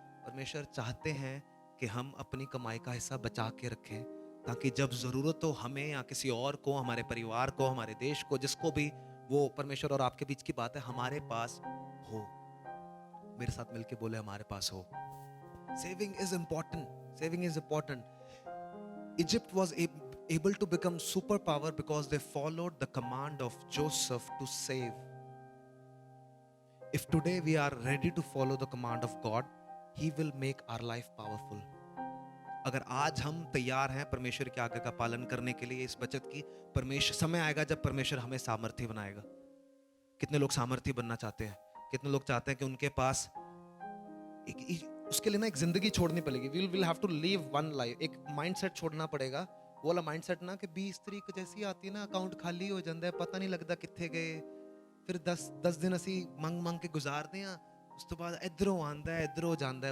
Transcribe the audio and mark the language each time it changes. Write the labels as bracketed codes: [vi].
[hi] परमेश्वर चाहते हैं कि हम अपनी कमाई का हिस्सा बचा के रखें, ताकि जब जरूरत हो हमें या किसी और को, हमारे परिवार को, हमारे देश को, जिसको भी, वो परमेश्वर और आपके बीच की बात है, हमारे पास हो। मेरे साथ मिलके बोले, हमारे पास हो। [en] Saving is important, saving is important. Egypt was able to become superpower because they followed the command of Joseph to save. If today we are ready to follow the command of God, He will make our life powerful. [hi] अगर आज हम तैयार हैं परमेश्वर की आज्ञा का पालन करने के लिए, इस बचत की, परमेश्वर, समय आएगा जब परमेश्वर हमें सामर्थ्य बनाएगा। कितने लोग सामर्थ्य बनना चाहते हैं? कितने लोग चाहते हैं कि उनके पास उसके लिए ना एक जिंदगी छोड़नी पड़ेगी। [en] We will have to live one life. [hi] एक माइंडसेट छोड़ना पड़ेगा, वो वाला माइंडसेट ना कि 20 तरीक जैसी आती है ना, अकाउंट खाली हो जाता है, पता नहीं लगता कितने गए, फिर 10 दिन [pa] असी मंग के [hi] गुजारते हैं, [pa] उस तो बाद इधरों आंदा है, [hi] इधरों जाता है।